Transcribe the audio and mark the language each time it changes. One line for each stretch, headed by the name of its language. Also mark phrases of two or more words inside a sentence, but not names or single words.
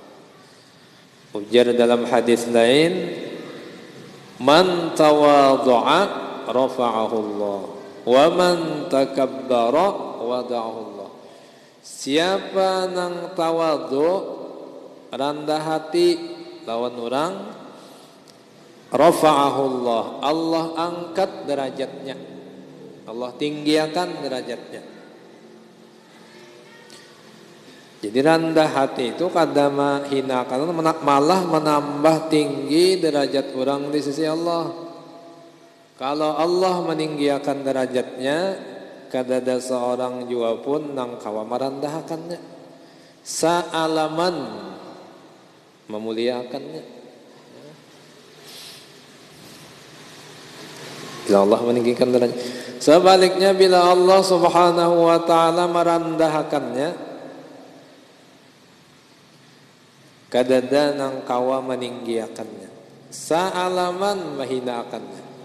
Banjar: Ujar dalam hadis lain,
Arabic: من تواضع رفعه الله ومن تكبر وضعه الله.
Banjar: Siapa nang tawadhu rendah hati lawan orang,
Arabic: رفعه الله,
Banjar: Allah angkat derajatnya, Allah tinggikan derajatnya. Jadi rendah hati itu kada menghinakan, malah menambah tinggi derajat orang di sisi Allah. Kalau Allah meninggikan derajatnya, kada ada seorang jua pun nang kawa merendahkannya, sa'alaman memuliakannya. Bila Allah meninggikan derajat. Sebaliknya bila Allah
Arabic: سبحانه وتعالى
Banjar: merendahkannya, kada ada nang kawa meninggikannya, sa'alaman menghinakannya.